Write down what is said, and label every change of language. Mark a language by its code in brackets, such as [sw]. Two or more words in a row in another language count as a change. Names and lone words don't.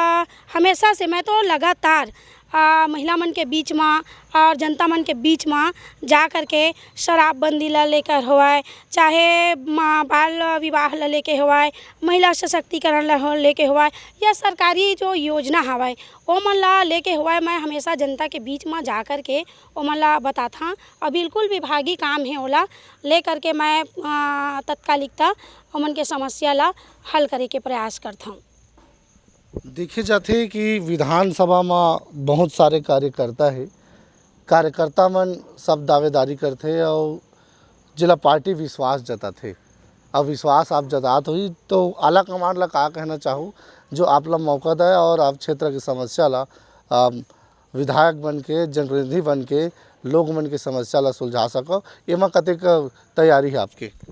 [hne] और हमेशा से मैं तो लगातार महिला मन के बीच में और जनता मन के बीच में जा कर के शराबबंदी ला लेकर होवाए, चाहे बाल विवाह ला लेके होवाए, महिला सशक्तिकरण ला लेके होवाए, या सरकारी जो योजना हवाए ओ मन ला लेके होवाए, मैं हमेशा जनता के बीच में जा कर के ओ मन ला बताथा और बिल्कुल विभागीय काम है ओला ले कर के मैं तत्कालिकता ओमन के समस्या ला हल करे के प्रयास करता हूँ। देखे जाते कि विधानसभा में बहुत सारे कार्यकर्ता है, कार्यकर्ता मन सब दावेदारी करते और जिला पार्टी विश्वास जताते। अब विश्वास आप जतात हुई तो आला कमान ला का कहना चाहूँ जो आप ला मौका दे और आप क्षेत्र की समस्या ला विधायक बन के, जनप्रतिनिधि बन के लोग मन के समस्या ला सुलझा सको, एमा कतेक तैयारी है आपके?